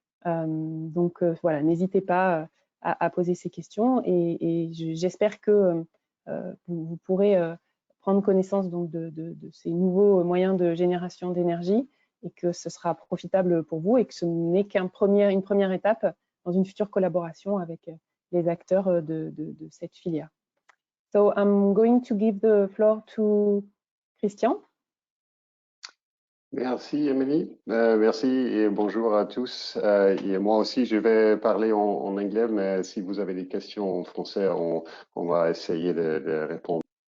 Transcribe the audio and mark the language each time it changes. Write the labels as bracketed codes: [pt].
[fr] Donc, voilà, n'hésitez pas à poser ces questions et j'espère que vous pourrez prendre connaissance donc, de ces nouveaux moyens de génération d'énergie et que ce sera profitable pour vous et que ce n'est qu'une première étape dans une future collaboration avec les acteurs de cette filière. [en] So I'm going to give the floor to Christian. [fr] Merci Émilie, merci et bonjour à tous. Et moi aussi je vais parler en anglais, mais si vous avez des questions en français, on va essayer de répondre.